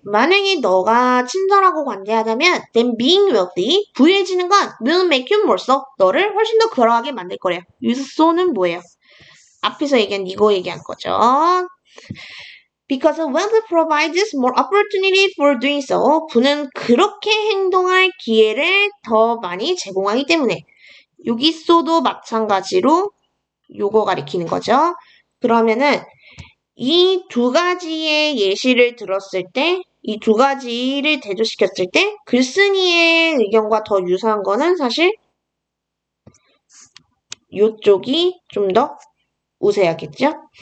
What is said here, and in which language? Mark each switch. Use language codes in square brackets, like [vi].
[ko] 만약에 너가 친절하고 관대하다면, [en] then being wealthy, [ko] 부유해지는 건 [en] will make you more so. [ko] 너를 훨씬 더 그러하게 만들 거래요. so는 뭐예요? 앞에서 얘기한 이거 얘기한 거죠. [en] Because wealth provides more opportunity for doing so. [ko] 부는 그렇게 행동할 기회를 더 많이 제공하기 때문에. 여기 쏘도 마찬가지로 요거 가리키는 거죠. 그러면은 이 두 가지의 예시를 들었을 때, 이 두 가지를 대조시켰을 때 글쓴이의 의견과 더 유사한 거는 사실 요쪽이 좀 더 우세하겠죠?